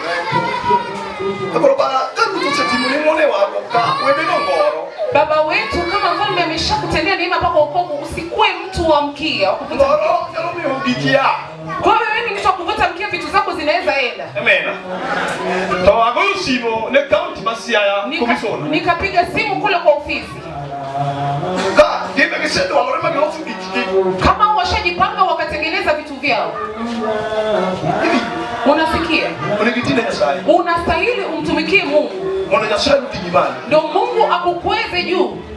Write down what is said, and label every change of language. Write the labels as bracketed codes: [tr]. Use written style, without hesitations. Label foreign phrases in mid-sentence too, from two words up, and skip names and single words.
[sw] Baba wetu kama mfalme ameshakutendea neema mpaka wokovu, usikue mtu wa mkia wa kuvuta. Kwa hiyo wewe ni mtu wa kuvuta mkia, vitu zako zinaweza enda. Amen. Tawagusimo ne county Masiaya commission. Nikapiga simu kule kwa ofisi. Kama washajipanga wakatengeneza vitu vyao. Unasikia? Unastahili umtumikie Mungu. Ndio Mungu akukweze juu.